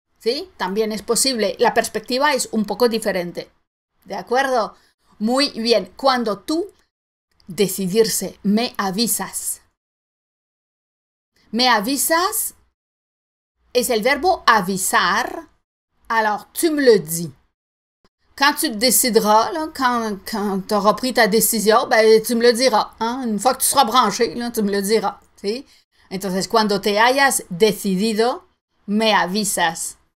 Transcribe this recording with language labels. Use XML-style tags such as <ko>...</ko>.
<es>¿Sí? También es posible. La perspectiva es un poco diferente. ¿De acuerdo? Muy bien. Cuando tú decidirse, me avisas. Me avisas es el verbo avisar.</es> <fr>Alors, tu me le dis. Quand tu te décideras, là, quand tu auras pris ta décision, ben, tu me le diras. Hein? Une fois que tu seras branché, là, tu me le diras.</fr> <es>¿Sí? Entonces, cuando te hayas decidido, me avisas.</es>